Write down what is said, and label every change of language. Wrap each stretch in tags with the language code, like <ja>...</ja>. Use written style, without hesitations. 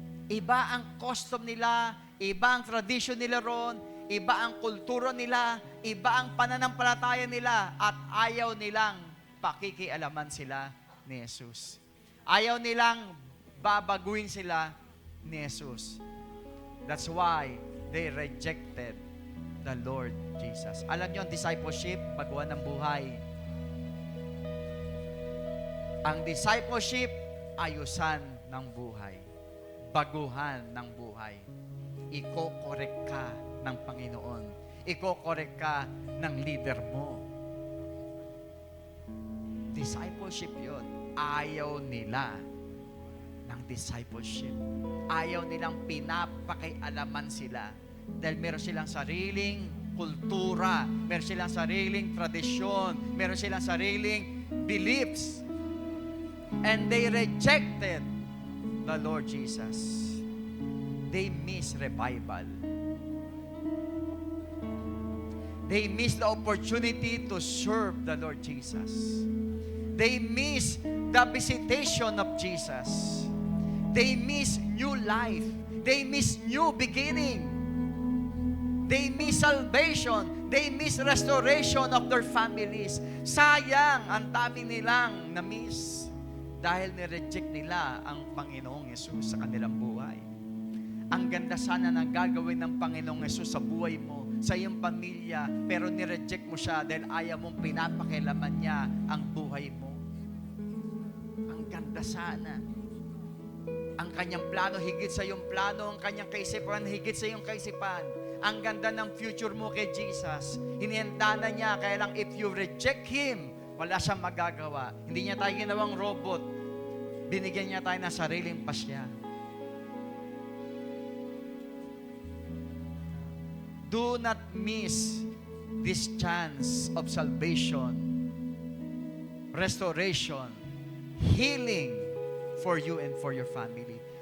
<tl>Iba ang custom nila, iba ang tradition nila ron, iba ang kultura nila, iba ang pananampalataya nila, at ayaw nilang pakikialaman sila ni Jesus. Ayaw nilang babaguhin sila ni Jesus.</tl> <en>That's why they rejected the Lord Jesus.</en> <tl>Alam niyo, ang discipleship, baguhan ng buhay. Ang discipleship, ayusan ng buhay. Baguhan ng buhay. Iko-correct ka ng Panginoon. Iko-correct ka ng leader mo. Discipleship yun. Ayaw nila ng discipleship. Ayaw nilang pinapakialaman sila. Dahil meron silang sariling kultura, meron silang sariling tradisyon, meron silang sariling beliefs.</tl> <en>And they rejected the Lord Jesus. They miss revival. They miss the opportunity to serve the Lord Jesus. They miss the visitation of Jesus. They miss new life. They miss new beginning. They miss salvation. They miss restoration of their families.</en> <tl>Sayang, ang dami nilang na-miss dahil nireject nila ang Panginoong Yesus sa kanilang buhay. Ang ganda sana ng gagawin ng Panginoong Yesus sa buhay mo, sa iyong pamilya, pero nireject mo siya dahil ayaw mong pinapakialaman niya ang buhay mo. Ang ganda sana. Ang kanyang plano higit sa iyong plano, ang kanyang kaisipan higit sa iyong kaisipan. Ang ganda ng future mo kay Jesus. Hinihanda na niya, kaya lang</tl> <en>if you reject Him,</en> <tl>wala siyang magagawa. Hindi niya tayo ginawang robot. Binigyan niya tayo ng sariling pasya.</tl> <en>Do not miss this chance of salvation, restoration, healing for you and for your family.</en>